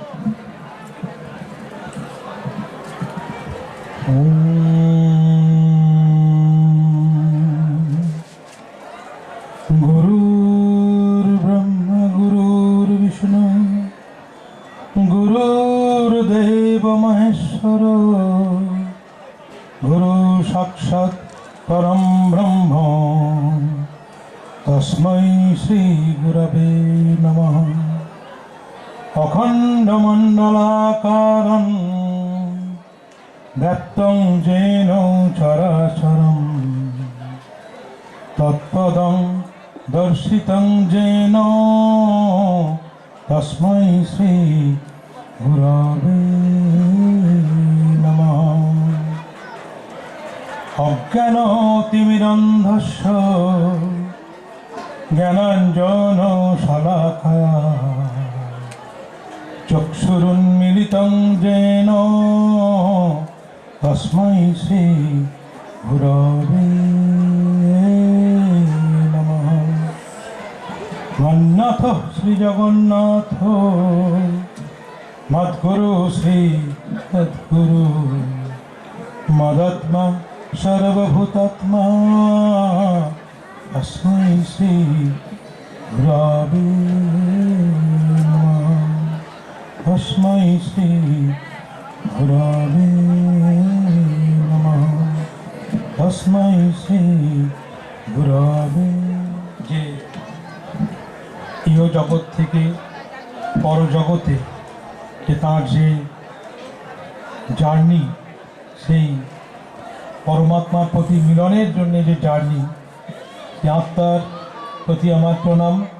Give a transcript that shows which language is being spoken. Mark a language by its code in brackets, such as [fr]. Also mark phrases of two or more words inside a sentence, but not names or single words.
[sa] গুরুর ব্রহ্মা গুরুর বিষ্ণু গুরুর্দেব মহেশ্বর গুরু সাক্ষাৎ পরম ব্রহ্ম তস্मै শ্রী গুরবে নমঃ। অখণ্ডমণ্ডলাকারং ব্যক্তং যেন চরাচরম তৎপদং দর্শিতং যেন তস্मै শ্রী গুরবে নমঃ। অজ্ঞানতিমিরন্ধস্য জ্ঞানাঞ্জন শলাকায়া চক্ষুরুন্মিলিतं যেন তস্मै শ্রী গুরবে নমঃ। মন্নাথ শ্রী জগন্নাথ মদ্গুরু শ্রী সদ্গুরু মদাত্মা সর্বভূতাত্মা তস্मै শ্রী গুরবে নমঃ। তস্मै শ্রী গুরবে নমঃ। তস্मै শ্রী গুরবে। [bn] যে ইহ জগৎ থেকে পরজগতে যে তাঁর যে জার্নি, সেই পরমাত্মার প্রতি মিলনের জন্য যে জার্নি, সে আত্মার প্রতি আমার প্রণাম,